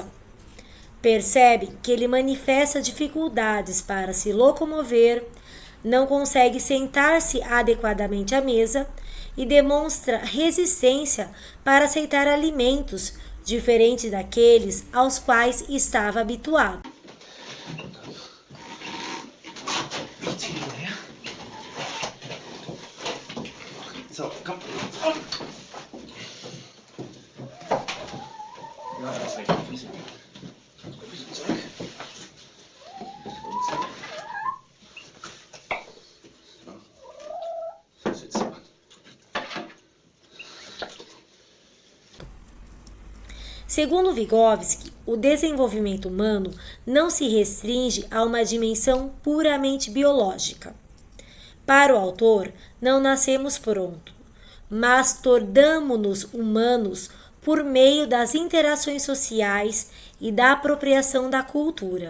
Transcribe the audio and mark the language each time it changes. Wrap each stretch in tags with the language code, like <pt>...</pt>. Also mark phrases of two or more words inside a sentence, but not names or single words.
<pt>Percebem que ele manifesta dificuldades para se locomover, não consegue sentar-se adequadamente à mesa e demonstra resistência para aceitar alimentos diferentes daqueles aos quais estava habituado.</pt> <de>So, komm. Ja, das reicht. Füße zurück. So, sitzen.</de> <pt>Segundo Vygotsky, o desenvolvimento humano não se restringe a uma dimensão puramente biológica. Para o autor, não nascemos prontos, mas tornamo-nos humanos por meio das interações sociais e da apropriação da cultura.</pt>